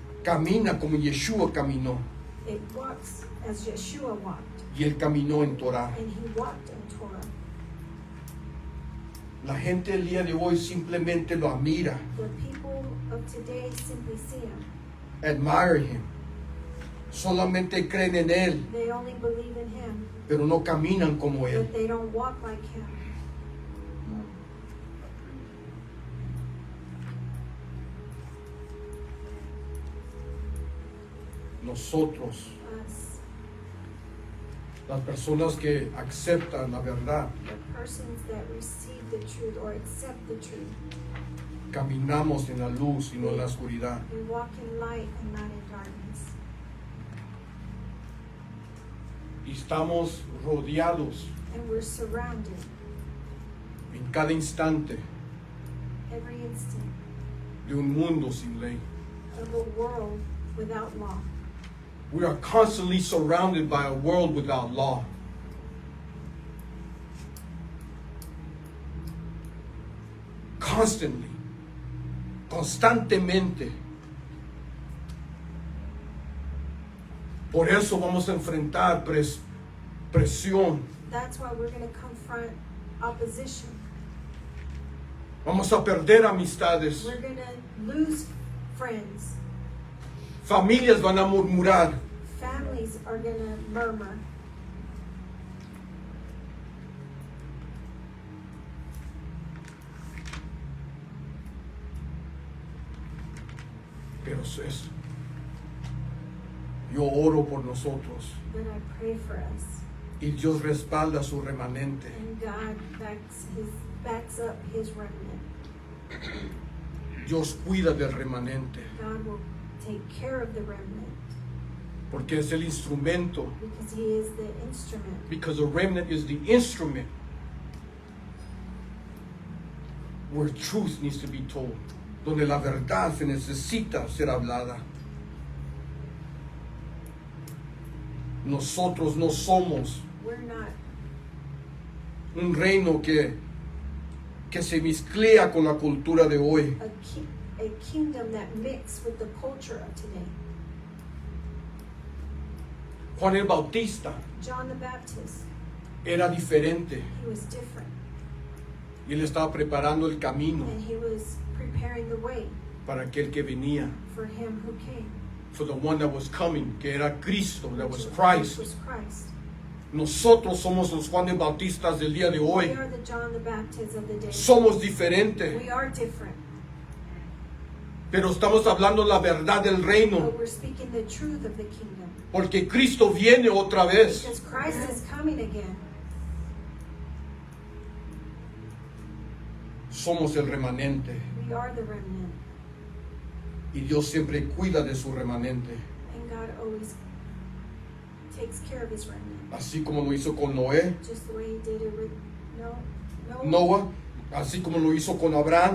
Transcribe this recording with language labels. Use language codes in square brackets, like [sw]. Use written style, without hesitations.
[es] camina como Yeshua caminó. [en] it walks as Yeshua walked. [es] Y él caminó en Torah. [en] And he walked in Torah. [es] La gente el día de hoy simplemente lo admira, [en] The people of today simply see him. admire him. [es] Solamente creen en él, [en] They only believe in him, [es] pero no caminan como él. [en] but they don't walk like him. [es] Nosotros, [en] Us, [es] las personas que aceptan la verdad, [en] the persons that receive the truth or accept the truth, [es] caminamos en la luz y no en la oscuridad. [en] we walk in light and not in darkness. [es] Y estamos rodeados [en] And we're surrounded [es] en cada instante [en] every instant [es] de un mundo sin ley. [en] of a world without law. We are constantly surrounded by a world without law. Constantly, [es] constantemente. Por eso vamos a enfrentar presión. [en] That's why we're going to confront opposition. [es] Vamos a perder amistades. [en] We're going to lose friends. [es] Familias van a murmurar. [en] Families are going to murmur. [es] Pero es, yo oro por nosotros [en] But I pray for us. [es] y Dios respalda su remanente. [en] And God backs up his remnant. [es] Dios cuida del remanente [en] God will take care of the remnant [es] porque es el instrumento. [en] because he is the instrument. Because the remnant is the instrument where truth needs to be told, [es] donde la verdad se necesita ser hablada. Nosotros no somos [en] We're not [es] un reino que se mezclea con la cultura de hoy. [en] a kingdom that mixes with the culture of today. [es] Juan el Bautista [en] John the Baptist, [es] era diferente [en] he was different. [es] y él estaba preparando el camino [en] And he was preparing the way [es] para aquel que venía, [en] for him who came. for the one that was coming, [es] que era Cristo, [en] that was which Christ. was Christ. [es] Nosotros somos los Juan de Bautistas del día de [en] We [es] hoy. [en] are the John the Baptist of the day. [es] Somos diferentes, [en] We are different. [es] pero estamos hablando la verdad del reino, [en] But we're speaking the truth of the kingdom. [es] porque Cristo viene otra vez. [en] Because Christ is coming again. [es] Somos el remanente [en] We are the remnant. [es] Y Dios siempre cuida de su remanente. [en] And God always takes care of his remnant. [es] Así como lo hizo con Noé, [en] Just the way he did it with Noah. [es] Noah, así como lo hizo con Abraham,